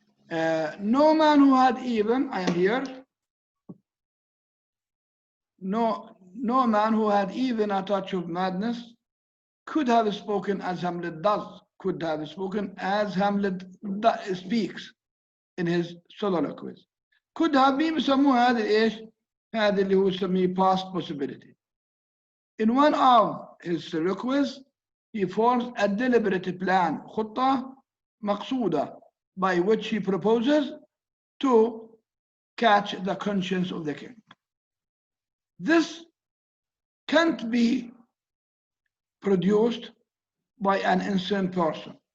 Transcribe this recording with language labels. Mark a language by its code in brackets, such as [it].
[en] No man who had even, I am here, no man who had even a touch of madness could have spoken as Hamlet does, could have spoken as Hamlet speaks in his soliloquies. could have been [ar] بيسموه هذا ايش؟ هذا اللي هو يسميه past possibility. [en] In one of his soliloquies he forms a deliberate plan, [ar] خطة مقصودة [en] by which he proposes to catch the conscience of the king. This can't be produced by an insane person.